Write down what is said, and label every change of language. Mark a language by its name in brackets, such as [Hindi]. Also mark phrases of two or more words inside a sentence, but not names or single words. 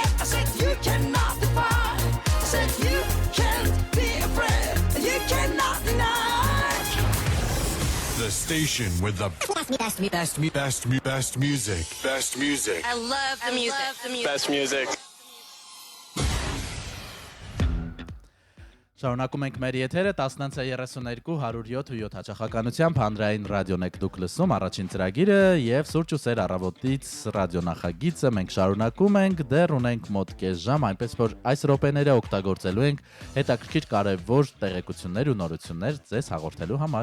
[English] I said, you cannot defy. I said, you can't be afraid. And you cannot deny. The station with the best music. Best music. I love the music. Best music. [Armenian] Շարունակում ենք մեր եթերը 19:32 107 հաճախականությամբ հանրային ռադիոն եք դուք լսում առաջին ծրագիրը եւ Սուրճ ու Սեր առավոտից ռադիոնախագիծը մենք շարունակում ենք դեռ ունենք մոտ կես ժամ այնպես որ այս րոպեները օգտագործելու ենք հետաքրքիր կարևոր տեղեկություններ ու նորություններ ձեզ հաղորդելու համար